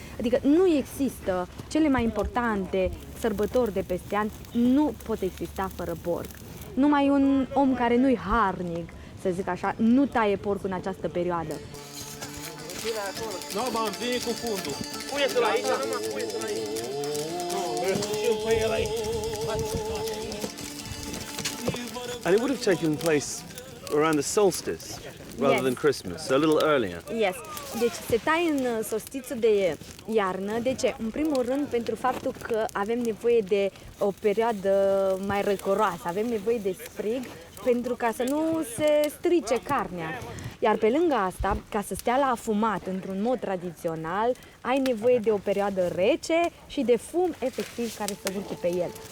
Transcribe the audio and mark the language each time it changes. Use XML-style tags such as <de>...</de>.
<ro>Adică nu există, cele mai importante sărbători de peste an nu pot exista fără porc. Numai un om care nu-i harnic, să zic așa, nu taie porcul în această perioadă. Nu, m-am vine cu fundul. Pune-te-l aici, pune-te-l aici.</ro> <en>And it would have taken place around the solstice rather than Christmas, so a little earlier. Yes.</en> <ro>Deci se taie în solstițiul de iarnă. De ce? În primul rând pentru faptul că avem nevoie de o perioadă mai răcoroasă, avem nevoie de frig pentru ca să nu se strice carnea. Iar pe lângă asta, ca să stea la afumat într-un mod tradițional, ai nevoie de o perioadă rece și de fum efectiv care să urce pe el.</ro>